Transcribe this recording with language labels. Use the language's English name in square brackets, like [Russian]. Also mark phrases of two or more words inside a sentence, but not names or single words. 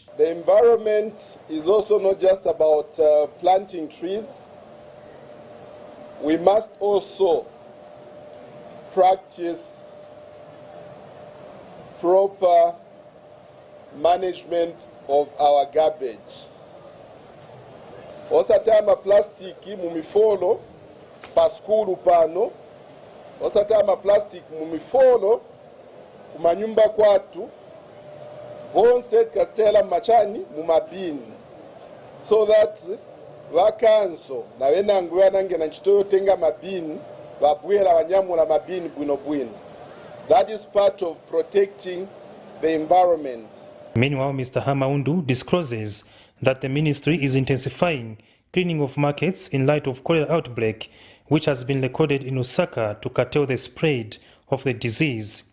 [English] The environment is also not just about planting trees. We must also practice proper management of our garbage. [Nyanja] Osatama plastiki mumifolo pa skulu pano, osatama plastic mumifolo kumanyumba kwatu, vonse kastela machani mumabini, [English] so that [Nyanja] vakanso na wenangu yanange na nchitoyo tenga mabini wabwera wanyamula mabini bwino. [English] That is part of protecting the environment. Meanwhile, Mr. Hamaundu discloses that the ministry is intensifying cleaning of markets in light of cholera outbreak, which has been recorded in Lusaka to curtail the spread of the disease.